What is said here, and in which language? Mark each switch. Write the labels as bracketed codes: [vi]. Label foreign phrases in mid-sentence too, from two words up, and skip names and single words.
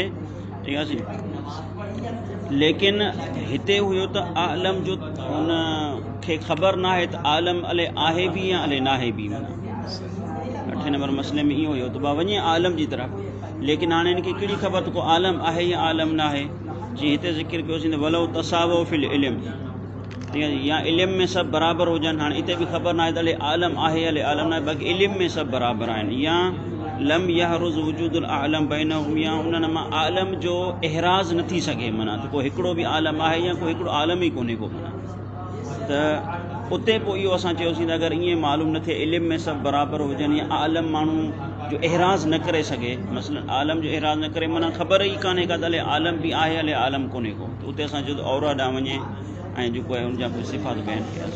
[sd] ठीकु आहे, लेकिन हिते हुयो त आलम जो उन खे ख़बर न आहे त आलम अले आहे बि या अले न आहे बि। माना 8 नंबर मसइले में इहो हुयो त वञे आलम जी तरफ़, लेकिन हाणे हिनखे कहिड़ी ख़बर त को आलम आहे या आलम न आहे। जीअं हिते ज़िक्र कयोसीं त [ar] ولو تساووا في العلم, [sd] ठीकु आहे, या इल्म में सभु बराबरि हुजनि। हाणे हिते बि ख़बर न आहे त अले आलम आहे अले आलम न आहे, बाक़ी इल्म में सभु बराबरि आहिनि। [ar] أو لم يحرز وجود الأعلم بينهم, [sd] या उन्हनि मां आलम जो एहराज़ न थी सघे, माना त को हिकिड़ो बि आलम आहे या कोई हिकिड़ो आलम ई कोन्हे को। माना त उते पोइ इहो असां चयोसीं त अगरि ईअं मालूम न थिए इल्म में सभु बराबरि हुजनि या आलम माण्हू जो एहराज़ न करे सघे, मसलन आलम जो एहराज़ न करे, माना ख़बर ई कान्हे का त अले आलम बि आहे अले आलम कोन्हे को, त उते असां चयो त औरा ॾांहुं वञे ऐं जेको आहे उनजा कोई सिफ़ात बयानु कयासीं।